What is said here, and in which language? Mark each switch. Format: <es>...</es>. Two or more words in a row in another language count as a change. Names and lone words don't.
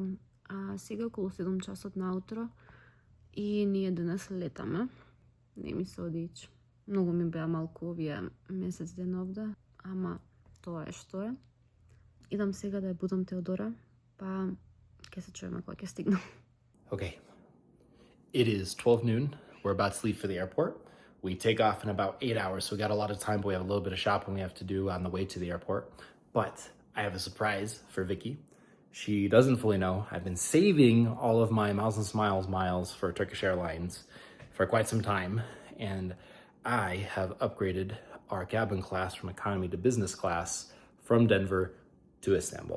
<mk>Сега околу 7 часот наутро и ние денес летаме. Не ми се одич. Многу ми беа малку овие месец ден овде, ама тоа е што е. Идам сега да ја будам Теодора, па ќе се чуеме кога ќе стигнам.</mk> <en>Okay. It is 12 noon. We're about to leave for the airport. We take off in about 8 hours, so we got a lot of time, but we have a little bit of shopping we have to do on the way to the airport. But I have a surprise for Vicky. She doesn't fully know. I've been saving all of my Miles and Smiles miles for Turkish Airlines for quite some time, and I have upgraded our cabin class from economy to business class from Denver to Istanbul.</en>